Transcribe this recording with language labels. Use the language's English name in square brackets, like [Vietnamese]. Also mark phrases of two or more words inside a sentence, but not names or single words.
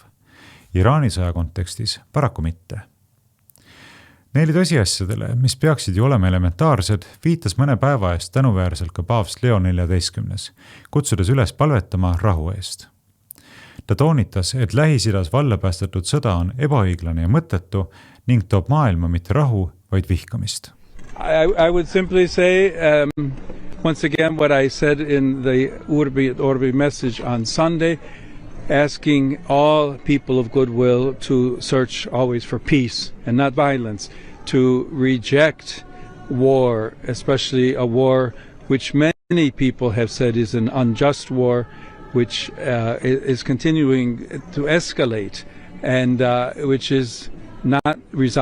[Estonian] Iraani sõja kontekstis paraku mitte. Neile tõsiasjadele, mis peaksid ju olema elementaarsed, viitas mõne päeva eest tänuväärselt ka paavst Leo 14, kutsudes üles palvetama rahu eest. Ta toonitas, et Lähis-Idas valla päästetud sõda on ebaõiglane ja mõttetu ning toob maailma mitte rahu, vaid vihkamist. [English] I would simply say, once again, what I said in the Urbi et Orbi message on Sunday, asking all people of goodwill to search always for peace and not violence, to reject war, especially a war which many people have said is an unjust war, which is continuing to escalate and which is not resolving anything.